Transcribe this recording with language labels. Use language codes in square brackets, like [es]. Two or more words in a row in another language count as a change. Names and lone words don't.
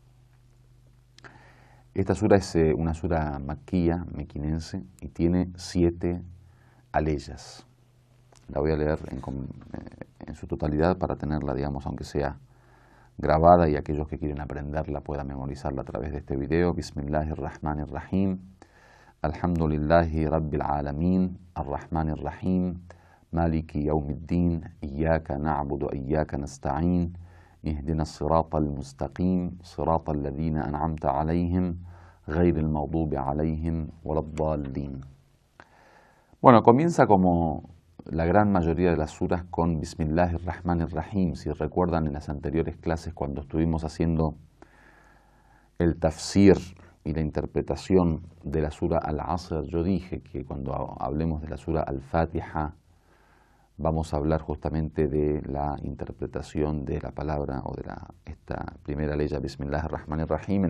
[es] Esta sura es una sura maquía, mequinense, y tiene 7 aleyas. La voy a leer en su totalidad para tenerla, digamos, aunque sea grabada y aquellos que quieren aprenderla puedan memorizarla a través de este video. [ar] بسم الله الرحمن الرحيم الحمد لله رب العالمين الرحمن الرحيم مالك يوم الدين إياك نعبد وإياك نستعين اهدنا الصراط المستقيم صراط الذين أنعمت عليهم غير المغضوب عليهم ولا الضالين. [es] Bueno, comienza como la gran mayoría de las suras con Bismillahirrahmanirrahim. Si recuerdan en las anteriores clases cuando estuvimos haciendo el tafsir y la interpretación de la sura Al-Asr, yo dije que cuando hablemos de la sura Al-Fatiha vamos a hablar justamente de la interpretación de la palabra o de esta primera ley, Bismillahirrahmanirrahim.